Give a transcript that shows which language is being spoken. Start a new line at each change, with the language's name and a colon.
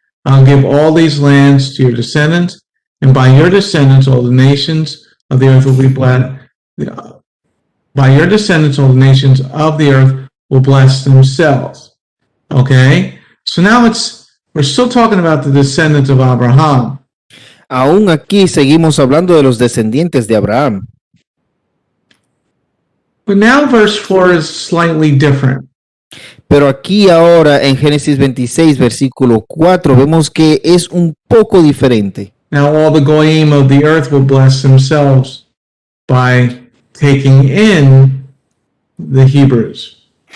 English: I'll give all these lands to your descendants, and by your descendants all the nations of the earth will be blessed. By your descendants all the nations of the earth will bless themselves. Okay? So now we're still talking about the descendants of Abraham.
Spanish: Aún aquí seguimos hablando de los descendientes de Abraham.
English: But now verse 4 is slightly different.
Spanish: Pero aquí ahora en Génesis 26, versículo 4, vemos que es un poco diferente.
English: Now all the goyim of the earth will bless themselves by taking in the Hebrews.